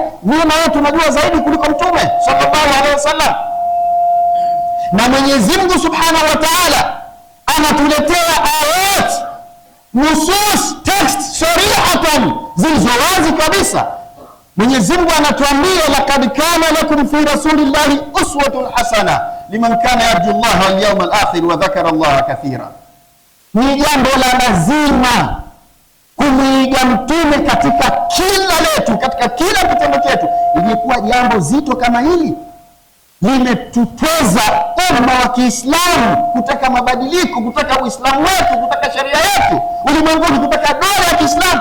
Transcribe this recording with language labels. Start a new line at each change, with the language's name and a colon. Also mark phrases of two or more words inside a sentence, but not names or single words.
Swahili: Mimi wewe tunajua zaidi kuliko Mtume
Arabic: صلى الله عليه وسلم,
Swahili: na Mwenyezi Mungu
Arabic: سبحانه وتعالى
Swahili: anatuletea ayat, nusus, text sarihatan, zilizowazi kabisa. Mwenyezi Mungu anatuambia,
Arabic: لقد كان لكم في رسول الله أسوة حسنة لمن كان يرجو الله واليوم الآخر وذكر الله كثيرا.
Swahili: Ni jambo la lazima kumwiga Mtume katika kila letu, katika kila kitendo chetu. Ilikuwa jambo zito kama hili? limetuteza umma wa Kiislamu kutaka mabadiliko, kutaka Uislamu wetu, kutaka sharia yetu ulimwenguni, kutaka dola ya Kiislamu.